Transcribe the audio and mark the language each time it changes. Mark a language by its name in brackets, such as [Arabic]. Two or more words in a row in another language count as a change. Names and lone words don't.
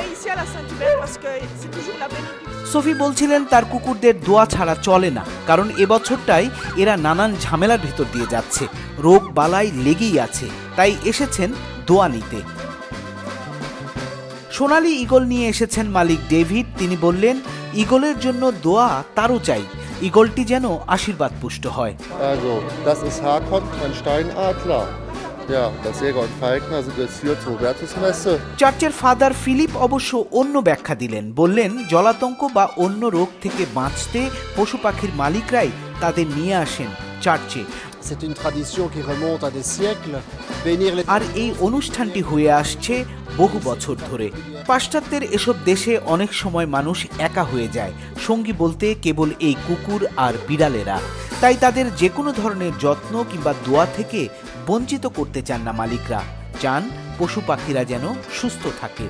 [Bangla] সোফি বলছিলেন তার কুকুরদের দোয়া ছাড়া চলে না, কারণ এবছরটাই এরা নানান ঝামেলার ভিতর দিয়ে যাচ্ছে, রোগ বালাই লেগেই আছে, তাই এসেছেন দোয়া নিতে। সোনালী ঈগল নিয়ে এসেছেন মালিক ডেভিড। তিনি বললেন ঈগলের জন্য দোয়া তারও চাই, ঈগলটি যেন আশীর্বাদ পুষ্ট হয়। [German] Also, das ist Hakon, ein Steinadler. Ja, der Jäger und Falkner sind jetzt hier zur Hubertusmesse. [Bangla] চার্চের ফাদার ফিলিপ অবশ্য অন্য ব্যাখ্যা দিলেন, বললেন জলাতঙ্ক বা অন্য রোগ থেকে বাঁচতে পশু পাখির মালিকরাই তাদের নিয়ে আসেন চার্চে। [French] C'est une tradition qui remonte à des siècles. Bénir les... [Bangla] আর এই অনুষ্ঠানটি হয়ে আসছে বহু বছর ধরে। পাশ্চাত্যের এসব দেশে অনেক সময় মানুষ একা হয়ে যায়, সঙ্গী বলতে কেবল এই কুকুর আর বিড়ালেরা। তাই তাদের যে কোনো ধরনের যত্ন কিংবা দোয়া থেকে বঞ্চিত করতে চান না মালিকরা, চান পশু পাখিরা যেন সুস্থ থাকে।